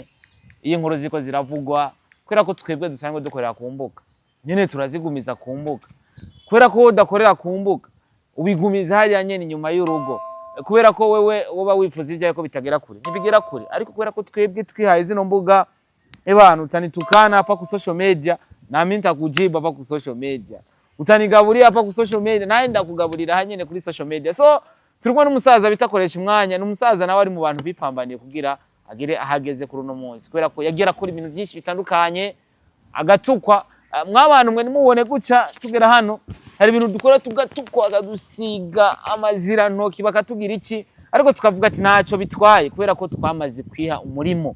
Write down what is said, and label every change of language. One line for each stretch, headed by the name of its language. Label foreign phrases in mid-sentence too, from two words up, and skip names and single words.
Rundi: Iyi nkuru ziko ziravugwa kwera ko twebwe dusanzwe dukorera ku mbuga nyene turazigumiza ku mbuga. Kwera ko udakorera ku mbuga ubigumiza hariya nyene inyuma y'urugo kubera ko wewe woba wifuza ibyawe ko bitagera kure ntibigera kure, ariko kubera ko twebwe twihaye zino mbuga ebana
Swahili: utanitukana hapa ku
English: social media
Swahili: na mimi nitakujibu hapa ku
English: social media,
Swahili: utanigaburira hapa ku
English: social media
Rundi: naye ndakugaburira hanyene kuri
English: social media.
Rundi: So turimo n'umusaza bitakoresha umwanya, n'umusaza nawe ari mu bantu bipambaniye kugira agire ahageze kuri uno munsi, kubera ko yagera kuri ibintu byinshi bitandukanye agatukwa. Mwabantu mwe nimubone guca tugera hano hari ibintu dukora tugatukwa agadusiga amazira ntoki bakatugira iki, ariko tukavuga ati ntacyo bitwaye kubera ko twamaze kwiha umurimo.